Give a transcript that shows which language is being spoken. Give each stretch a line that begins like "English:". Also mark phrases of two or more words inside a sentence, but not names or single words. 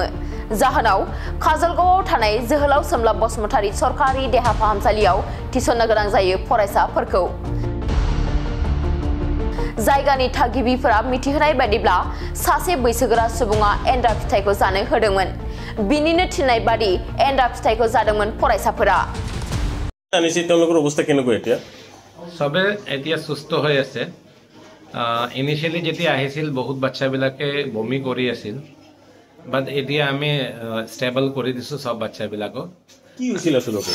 Bodo: जाहोनाव काजलगावआव थानाय जोहोलाव सोमलाब बसुमतारी सरकारि देहा फाहामसालियाव थिसननो गोनां जायो फरायसाफोरखौ। जायगानि थागिबिफोरा मिथिहोनाय बायदिब्ला सासे बैसोगोरा सुबुङा एन्डा फिथाइखौ जानो होदोंमोन। बिनिनो थिननाय बादि एन्डा फिथाइखौ जादोंमोन फरायसाफोरा।
Assamese: অৱস্থা কেনেকুৱা এতিয়া? সবে এতিয়া সুস্থ হৈ আছে। ইনিশিয়ালি যেতিয়া আহিছিল বহুত বাচ্চাবিলাকে বমি কৰি আছিল, বাট এতিয়া আমি ষ্টেবল কৰি দিছো সব বাচ্চাবিলাকক। কি হৈছিল আচলতে?